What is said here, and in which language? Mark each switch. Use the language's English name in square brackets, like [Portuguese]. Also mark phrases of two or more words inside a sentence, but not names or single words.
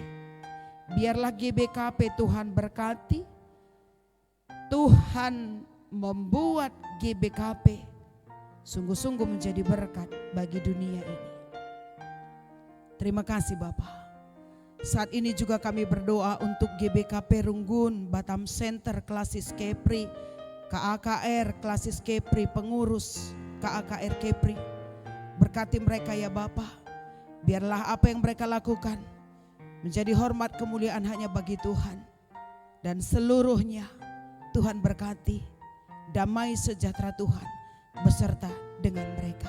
[Indonesian] Biarlah GBKP Tuhan berkati. Tuhan membuat GBKP sungguh-sungguh menjadi berkat bagi dunia ini. Terima kasih Bapak. Saat ini juga kami berdoa untuk GBKP Runggun, Batam Center, Klasis Kepri, KAKR, Klasis Kepri, pengurus KAKR Kepri. Berkati mereka ya Bapa. Biarlah apa yang mereka lakukan menjadi hormat kemuliaan hanya bagi Tuhan. Dan seluruhnya Tuhan berkati, damai sejahtera Tuhan beserta dengan mereka.